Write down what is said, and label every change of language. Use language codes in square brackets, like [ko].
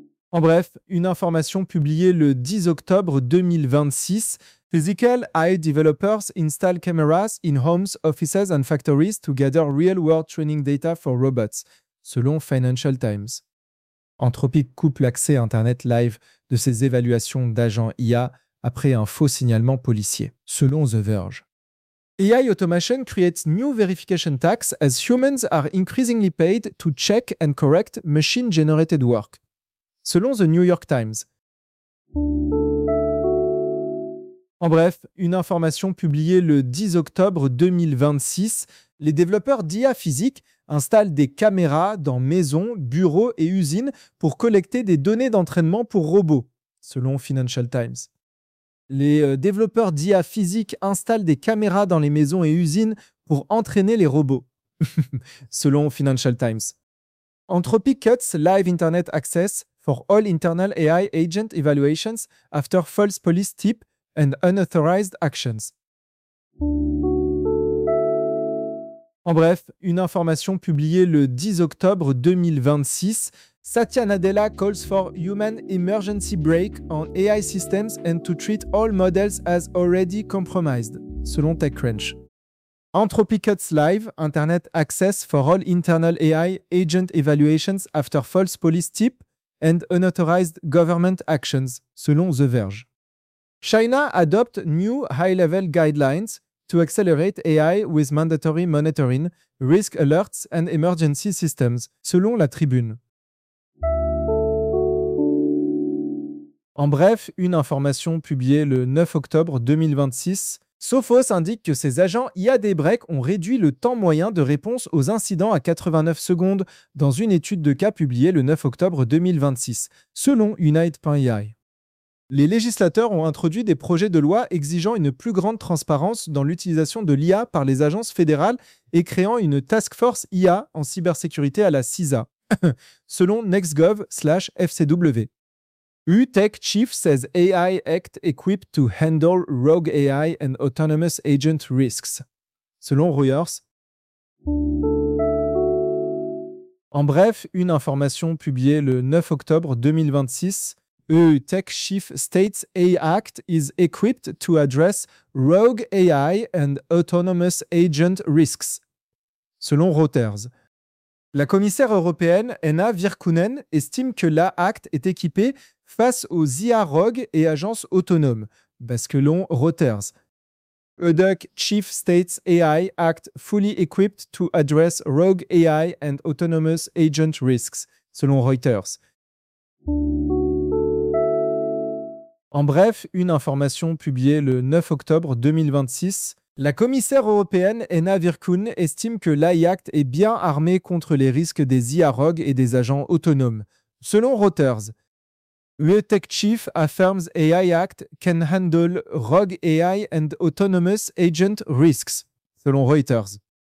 [fr] En bref, une information publiée le 10 octobre 2026, [en] Physical AI developers install cameras in homes, offices and factories to gather real-world training data for robots, [fr] selon [en] Financial Times. [fr] Anthropic coupe l'accès Internet live de ses évaluations d'agents IA après un faux signalement policier, selon The Verge. [en] AI automation creates new verification tax as humans are increasingly paid to check and correct machine-generated work, [fr] selon [en] The New York Times. [fr] En bref, une information publiée le 10 octobre 2026, les développeurs d'IA physique installent des caméras dans maisons, bureaux et usines pour collecter des données d'entraînement pour robots, selon Financial Times. Les développeurs d'IA physique installent des caméras dans les maisons et usines pour entraîner les robots, selon Financial Times. [en] Anthropic cuts live internet access for all internal AI agent evaluations after false police tip and unauthorized actions. [fr] En bref, une information publiée le 10 octobre 2026. [en] Satya Nadella calls for human emergency brake on AI systems and to treat all models as already compromised, [fr] selon [en] TechCrunch. Anthropic cuts live internet access for all internal AI agent evaluations after false police tip and unauthorized government actions, [fr] selon [en] The Verge. China adopts new high-level guidelines to accelerate AI with mandatory monitoring, risk alerts and emergency systems, [fr] selon [en] La Tribune. [fr] En bref, une information publiée le 9 octobre 2026. Sophos indique que ses agents IA des breaks ont réduit le temps moyen de réponse aux incidents à 89 secondes dans une étude de cas publiée le 9 octobre 2026, selon Unite.ai. Les législateurs ont introduit des projets de loi exigeant une plus grande transparence dans l'utilisation de l'IA par les agences fédérales et créant une task force IA en cybersécurité à la CISA, selon nextgov/fcw. [en] UTech Chief says AI Act equipped to handle rogue AI and autonomous agent risks, [fr] selon [en] Reuters. [fr] En bref, une information publiée le 9 octobre 2026. [en] EUTech Chief States AI Act is equipped to address rogue AI and autonomous agent risks, [fr] selon [en] Reuters. [fr] La commissaire européenne Anna Virkkunen estime que l'AI Act est équipée face aux IA rogues et agences autonomes, basculons Reuters. [en] EUTech Chief States AI Act fully equipped to address rogue AI and autonomous agent risks, [fr] selon [en] Reuters. [fr] En bref, une information publiée le 9 octobre 2026. La commissaire européenne Anna Virkkunen estime que l'AI Act est bien armé contre les risques des IA rogues et des agents autonomes, selon Reuters. [en] EUTech Chief affirms AI Act can handle rogue AI and autonomous agent risks, [fr] selon [en] Reuters.